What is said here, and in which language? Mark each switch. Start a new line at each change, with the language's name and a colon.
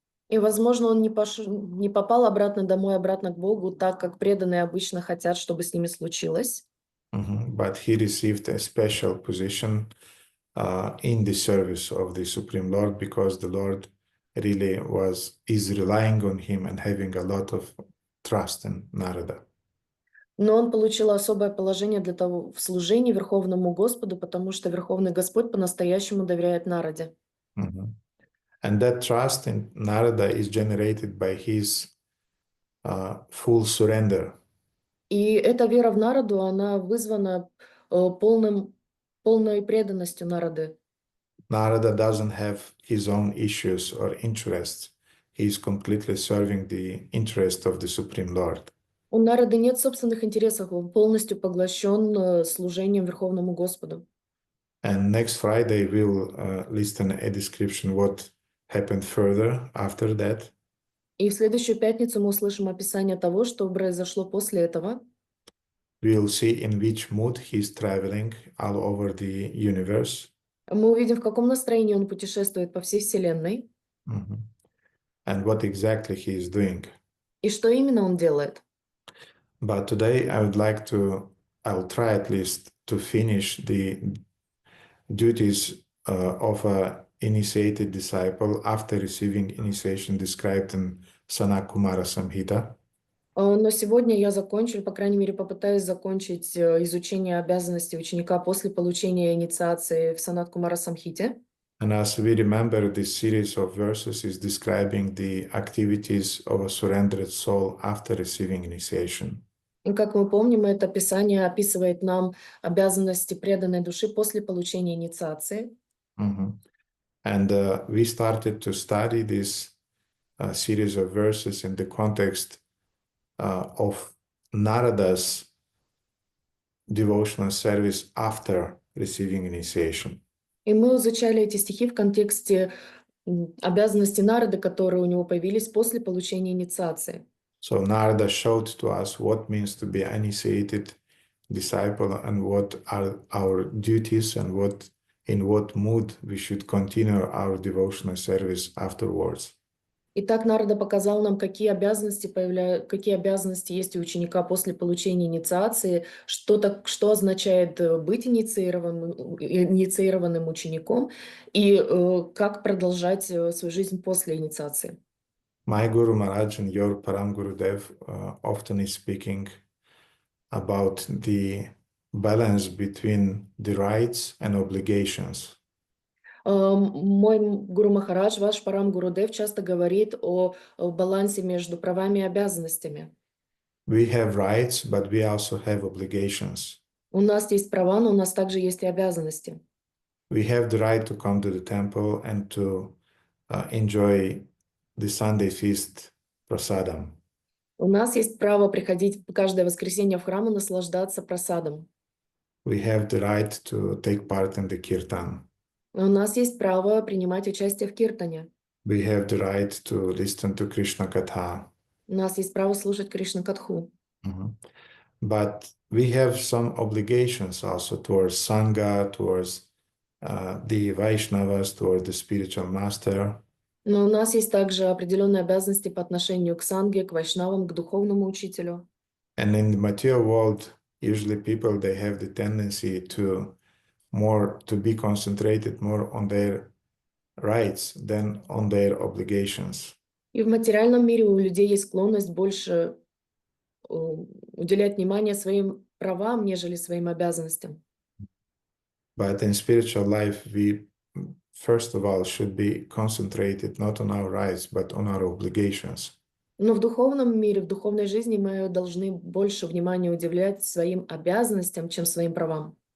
Russian: И, возможно, он не попал обратно домой, обратно к Богу, так как преданные обычно хотят, чтобы с ними случилось.
English: But he received a special position in the service of the Supreme Lord, because the Lord really is relying on him and having a lot of trust in Narada.
Russian: Но он получил особое положение для того в служении Верховному Господу, потому что Верховный Господь по-настоящему доверяет Нараде.
English: And that trust in Narada is generated by his full surrender.
Russian: И эта вера в Нараду, она вызвана полной преданностью Нарады.
English: Narada doesn't have his own issues or interests. He is completely serving the interest of the Supreme Lord.
Russian: У Нарады нет собственных интересов, он полностью поглощен служением Верховному Господу.
English: And next Friday we'll listen a description what happened further after that.
Russian: И в следующую пятницу мы услышим описание того, что произошло после этого.
English: We'll see in which mood he's traveling all over the universe.
Russian: Мы увидим, в каком настроении он путешествует по всей Вселенной.
English: And what exactly he is doing.
Russian: И что именно он делает.
English: But today I'll try at least to finish the duties of an initiated disciple after receiving initiation described in Sanat Kumara Samhita.
Russian: Но сегодня я закончу, по крайней мере, попытаюсь закончить изучение обязанностей ученика после получения инициации в Санат Кумара Самхите.
English: And as we remember, this series of verses is describing the activities of a surrendered soul after receiving initiation.
Russian: И как мы помним, это Писание описывает нам обязанности преданной души после получения инициации.
English: And we started to study this series of verses in the context of Narada's devotional service after receiving initiation.
Russian: И мы изучали эти стихи в контексте обязанностей Нарады, которые у него появились после получения инициации.
English: So Narada showed to us what means to be initiated disciple and what are our duties and in what mood we should continue our devotional service afterwards.
Russian: Итак, Нарада показал нам, какие обязанности есть у ученика после получения инициации, что означает быть инициированным учеником и как продолжать свою жизнь после инициации.
English: My Guru Maharaj and your Param Gurudev often is speaking about the balance between the rights and obligations.
Russian: Мой Гуру Махарадж, ваш Парам Гурудев, часто говорит о балансе между правами и обязанностями.
English: We have rights, but we also have obligations.
Russian: У нас есть права, но у нас также есть и обязанности.
English: We have the right to come to the temple and to enjoy the Sunday feast prasadam.
Russian: У нас есть право приходить каждое воскресенье в храм и наслаждаться прасадом.
English: We have the right to take part in the kirtan.
Russian: У нас есть право принимать участие в киртане.
English: We have the right to listen to Krishna Katha.
Russian: У нас есть право слушать Кришна Катху. Mhm.
English: But we have some obligations also towards Sangha, towards the Vaishnavas, towards the spiritual master.
Russian: Но у нас есть также определенные обязанности по отношению к санге, к вайшнавам, к духовному учителю.
English: And in the material world, usually people, they have the tendency to be concentrated more on their rights than on their obligations.
Russian: И в материальном мире у людей есть склонность больше уделять внимание своим правам, нежели своим обязанностям.
English: But in spiritual life, we first of all should be concentrated not on our rights, but on our obligations.
Russian: Но в духовном мире, в духовной жизни мы должны больше внимания уделять своим обязанностям, чем своим правам.